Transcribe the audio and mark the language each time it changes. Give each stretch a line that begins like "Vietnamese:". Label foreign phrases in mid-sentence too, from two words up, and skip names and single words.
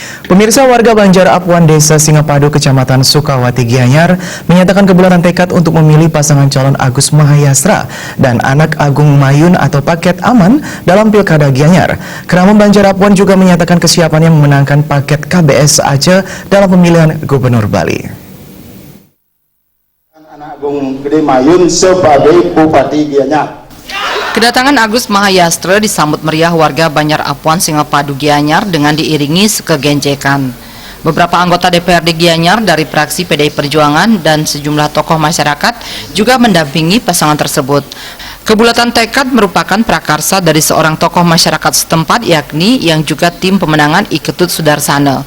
Indonesian: Pemirsa, warga Banjar Apuan, Desa Singapadu, Kecamatan Sukawati, Gianyar menyatakan kebulatan tekad untuk memilih pasangan calon Agus Mahayastra dan anak Agung Mayun atau paket aman dalam Pilkada Gianyar. Keramon Banjar Apuan juga menyatakan kesiapannya memenangkan paket KBS Aceh dalam pemilihan Gubernur Bali. Anak Agung Mayun sebagai Bupati Gianyar. Kedatangan Agus Mahayastra disambut meriah warga Banjar Apuan, Singapadu, Gianyar dengan diiringi sekegenjekan. Beberapa anggota DPRD Gianyar dari fraksi PDI Perjuangan dan sejumlah tokoh masyarakat juga mendampingi pasangan tersebut. Kebulatan tekad merupakan prakarsa dari seorang tokoh masyarakat setempat, yakni yang juga tim pemenangan Iketut Sudarsana.